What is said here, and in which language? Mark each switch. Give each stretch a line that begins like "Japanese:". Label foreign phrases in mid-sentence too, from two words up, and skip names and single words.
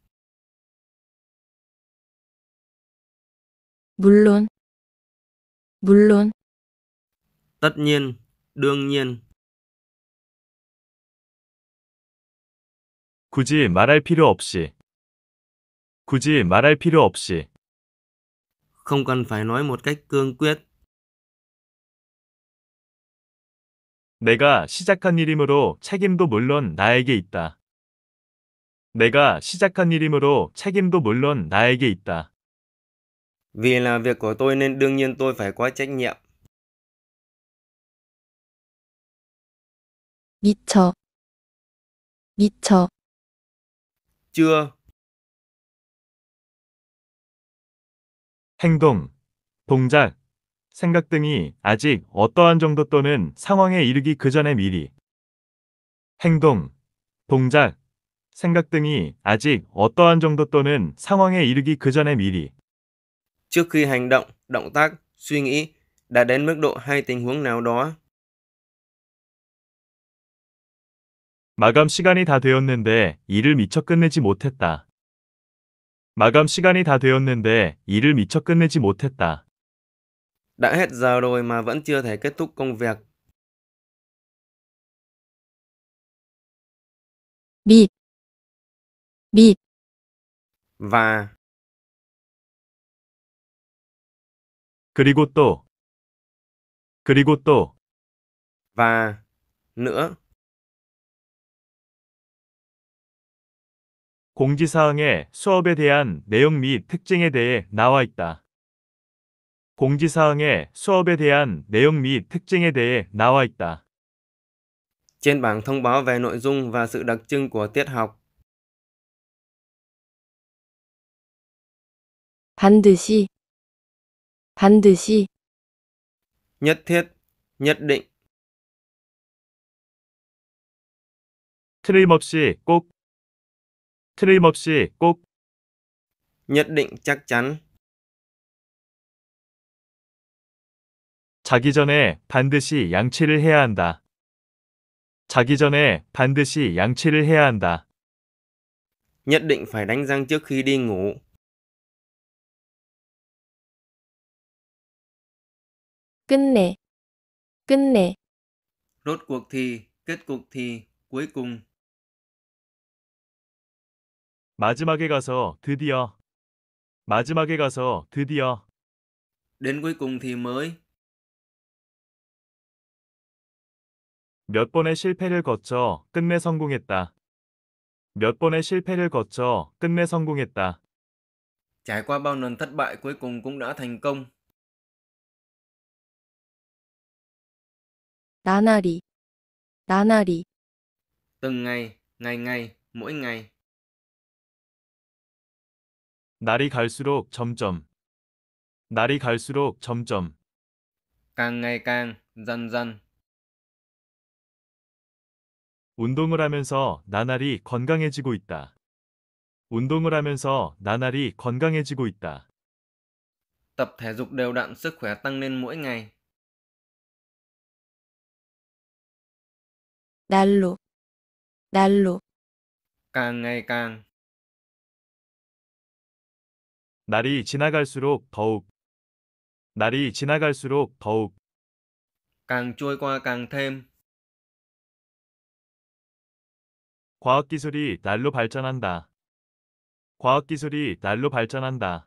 Korean: 물론, 물론,
Vietnamese: Tất nhiên, đương nhiên.
Korean: 굳이 말할 필요 없이. 굳이 말할 필요 없이.
Vietnamese: Không cần phải nói một cách cương quyết.
Korean: 내가 시작한 일이므로 책임도 물론 나에게 있다. 내가 시작한 일이므로 책임도 물론 나에게 있다.
Vietnamese: Vì là việc của tôi nên đương nhiên tôi phải có trách nhiệm.
Korean: 미쳐, 미쳐,
Vietnamese: Chưa.
Korean: 행동, 동작, 생각 등이 아직 어떠한 정도 또는 상황에 이르기 그 전에 미리. 행동, 동작, 생각 등이 아직 어떠한 정도 또는 상황에 이르기 그 전에 미리.
Vietnamese: Trước khi hành động, động tác, suy nghĩ đã đến mức độ hay tình huống nào đó.
Korean: 마감 시간이 다 되었는데 일을 미처 끝내지 못했다. 마감 시간이 다 되었는데 일을 미처 끝내지 못했다.
Vietnamese: Đã hết giờ rồi mà vẫn chưa thể kết thúc công việc.
Korean: 및, 및,
Vietnamese: Và.
Korean: 그리고 또. 그리고 또.
Vietnamese: Và. Nữa.
Korean: 공지사항에 수업에 대한 내용 및 특징에 대해 나와 있다. 공지사항에 수업에 대한 내용 및 특징에 대해 나와 있다.
Vietnamese: Trên bảng thông báo về nội dung và sự đặc trưng của tiết học.
Korean: 반드시, 반드시,
Vietnamese: Nhất thiết, nhất định,
Korean: 틀림없이 꼭, 틀림없이 꼭,
Vietnamese: nhất định chắc chắn,
Korean: 자기 전에 반드시 양치를 해야 한다. 자기 전에 반드시 양치를 해야 한다.
Vietnamese: nhất định phải đánh răng trước khi đi ngủ.
Korean: 끝내, 끝내,
Vietnamese: Rốt cuộc thì, kết cục thì, cuối cùng.
Korean: 마지막에 가서 드디어, 마지막에 가서 드디어,
Vietnamese: Đến cuối cùng thì mới.
Korean: 몇 번의 실패를 거쳐 끝내 성공했다. 몇 번의 실패를 거쳐 끝내 성공했다.
Vietnamese: Trải qua bao lần thất bại cuối cùng cũng đã thành công.
Korean: 나날이, 나날이,
Vietnamese: Từng ngày, ngày ngày, mỗi ngày.
Korean: 날이 갈수록 점점, 날이 갈수록 점점,
Vietnamese: Càng ngày càng, dần dần.
Korean: 운동을 하면서 나날이 건강해지고 있다. 운동을 하면서 나날이 건강해지고 있다.
Vietnamese: Tập thể dục đều đặn sức khỏe tăng lên mỗi ngày.
Korean: 날로, 날로,
Vietnamese: Càng ngày càng.
Korean: 날이 지나갈수록 더욱, 날이 지나갈수록 더욱,
Vietnamese: Càng trôi qua càng thêm.
Korean: 과학기술이 날로 발전한다. 과학기술이 날로 발전한다.